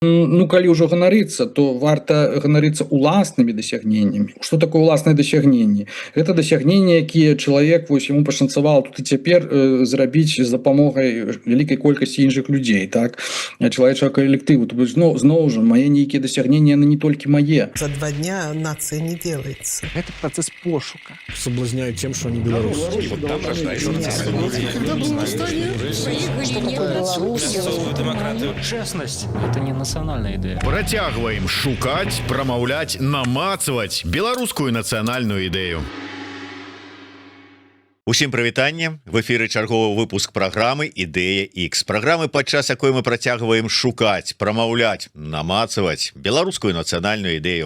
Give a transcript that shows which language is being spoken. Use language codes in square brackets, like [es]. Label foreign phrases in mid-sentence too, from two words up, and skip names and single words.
[be] Ну, калі ўжо ганарыцца, то варта ганарыцца уласнымі дасягненнямі. Што такое ўласныя дасягненні? Гэта дасягненні, якія чалавек вось яму пашанцавала тут і цяпер зрабіць з дапамогай вялікай колькасці іншых людзей, так, чалавечага калектыву. То бишь, зноў жа, мае нейкія дасягненні, яны не толькі мае. [ru] За 2 дня нация не делается. Это процесс пошука. Соблазняют тем, что они белорусы. Честность – это не национальная идея. [be] Працягваем шукаць, прамаўляць, намацваць беларускую нацыянальную ідэю. Усім прывітанне, в эфіры чарговы выпуск праграмы Ідэя X. Праграмы, падчас якой мы працягваем шукаць, прамаўляць, намацаваць беларускую нацыянальную ідэю.